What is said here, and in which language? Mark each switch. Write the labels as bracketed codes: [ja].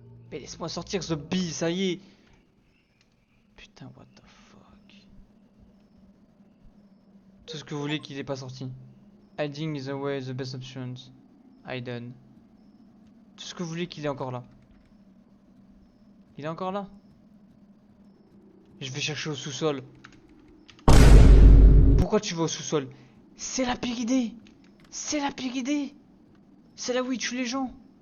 [fr] Mais laisse-moi sortir ce bille, ça y est. Putain, [en] what the fuck. [fr] Tout ce que vous voulez qu'il est pas sorti. [en] Hiding is always the best options. Hidden. [fr] Tout ce que vous voulez qu'il est encore là. Il est encore là. Je vais chercher au sous-sol. Pourquoi tu vas au sous-sol? C'est la pire idée. C'est la pire idée. C'est là où il tue les gens.